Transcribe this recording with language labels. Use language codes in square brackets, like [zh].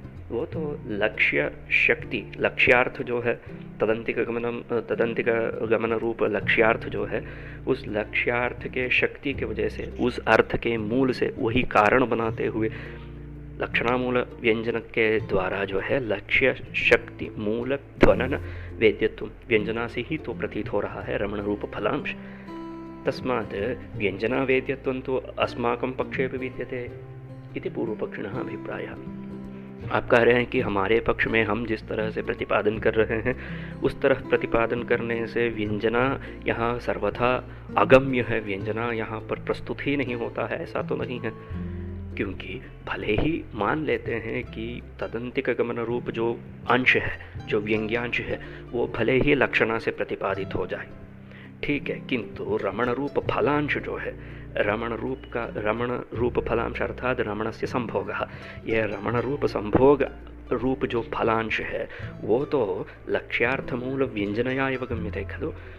[hi] वो तो लक्ष्य शक्ति, लक्ष्यार्थ जो है तदंतिक गमन रूप लक्ष्यार्थ जो है, उस लक्ष्यार्थ के शक्ति के वजह से, उस अर्थ के मूल से, वही कारण बनाते हुए लक्षणामूल व्यंजन के द्वारा जो है लक्ष्य शक्ति मूल ध्वनन वेद्यत्व व्यंजना से ही तो प्रतीत हो रहा है रमण रूप फलांश। [sa] तस्मात् व्यंजना वेद्यत्वं तो अस्माकं पक्षे भी विद्यते इति पूर्वपक्षिणः अभिप्रायः। [hi] आप कह रहे हैं कि हमारे पक्ष में हम जिस तरह से प्रतिपादन कर रहे हैं उस तरह प्रतिपादन करने से व्यंजना यहाँ सर्वथा अगम्य है, व्यंजना यहाँ पर प्रस्तुत ही नहीं होता है, ऐसा तो नहीं है। क्योंकि भले ही मान लेते हैं कि तदंतिक गमन रूप जो अंश है, जो व्यंग्यांश है, वो भले ही लक्षणा से प्रतिपादित हो जाए, ठीक है, किंतु रमण रूप फलांश जो है, रमण रूप फलांश अर्थात [sa] रमणस्य संभोगः, [hi] यह रमण रूप संभोग रूप जो फलांश है वो तो [sa] लक्ष्यार्थमूल व्यंजनया एव गम्यते खलु।